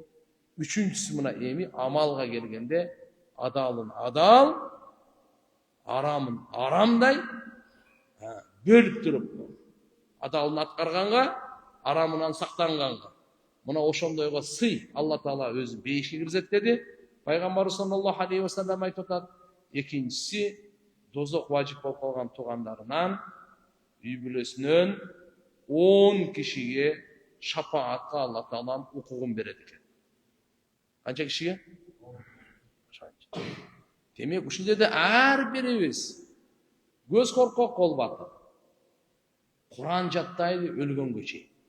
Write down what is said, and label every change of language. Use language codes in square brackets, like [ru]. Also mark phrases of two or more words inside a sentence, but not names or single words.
[ky] Үчүнчүсү мына эми амалга келгенде адалын адал, арамын арамдай бөлүп туруп, адалын аткарганга, арамынан сактанганга. Мына ошондойго сый Алла Таала өзү бейишке киргизет. Пайгамбар [ar] صلى الله عليه وسلم [ky] айтып атат. Экинчиси, дозок важип болуп калган туугандарынан, үй бүлөсүнөн 10 кишиге шапаатка Алла Таалам укугун берет экен. Канча кишиге? Демек, ушул жерде ар бирибиз көз коркок болуп атып, Куран жаттайды өлгөнгө чейин.